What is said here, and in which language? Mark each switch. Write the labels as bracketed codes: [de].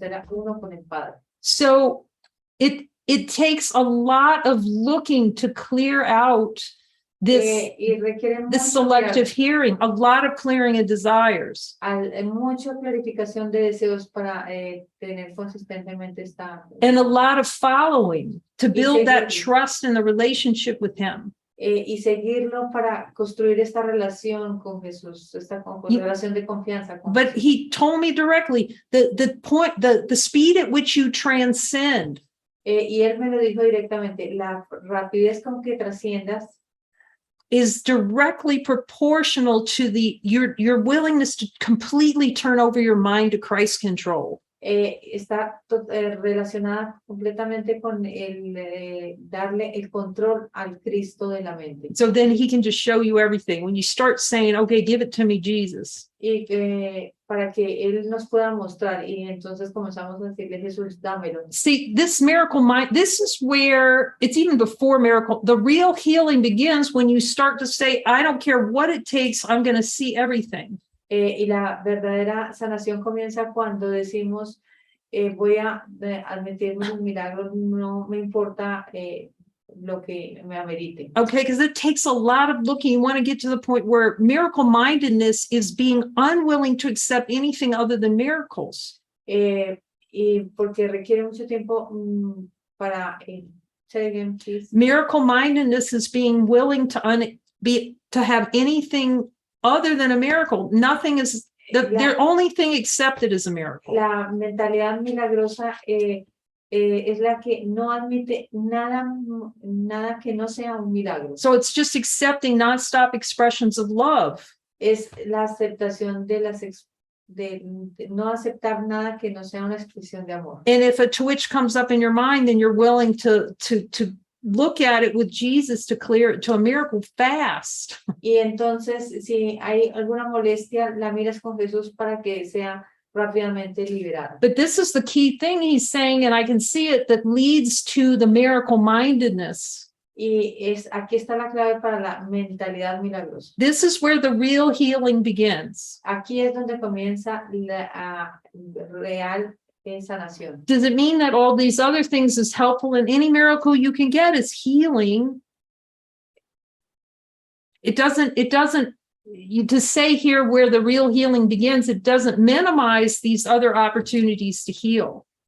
[es] Era uno con el Padre. [en] So it takes a lot of looking to clear out this selective hearing, a lot of clearing of desires. [es] Mucha clarificación de deseos para tener consistentemente esta. [en] And a lot of following to build that trust in the relationship with him. [es] Y seguirlo para construir esta relación con Jesús, esta relación de confianza con [en] But [es] Jesús. [en] he told me directly the speed at which you transcend. [es] Y él me lo dijo directamente, la rapidez con que trasciendas [en] is directly proportional to your willingness to completely turn over your mind to Christ's control. [es] Está relacionada completamente con el darle el control al Cristo de la mente. [en] So then he can just show you everything. When you start saying, okay, give it to me, Jesus. [es] Y para que él nos pueda mostrar, y entonces comenzamos a decirle, Jesús, dámelo. [en] See, this miracle mind, this is where it's even before miracle. The real healing begins when you start to say, I don't care what it takes, I'm going to see everything. [es] Y la verdadera sanación comienza cuando decimos, voy a admitirme los milagros, no me importa lo que me amerite. [en] Okay, because it takes a lot of looking. You want to get to the point where miracle mindedness is being unwilling to accept anything other than miracles. [es] Y porque requiere mucho tiempo para [en] say again, please. Miracle mindedness is being willing to have anything other than a miracle. Nothing is the only thing accepted is a miracle. [es] La mentalidad milagrosa es la que no admite nada que no sea un milagro. [en] So it's just accepting nonstop expressions of love. [es] Es la aceptación de no aceptar nada que no sea una expresión de amor. [en] And if a twitch comes up in your mind, then you're willing to look at it with Jesus to clear it to a miracle fast. [es] Y entonces, si hay alguna molestia, la miras con Jesús para que sea rápidamente liberada. [en] But this is the key thing he's saying, and I can see it, that leads to the miracle mindedness. [es] Y aquí está la clave para la mentalidad milagrosa. [en] This is where the real healing begins. [es] Aquí es donde comienza la real sanación. [en] Does it mean that all these other things is helpful, and any miracle you can get is healing? It doesn't, to say here where the real healing begins, it doesn't minimize these other opportunities to heal.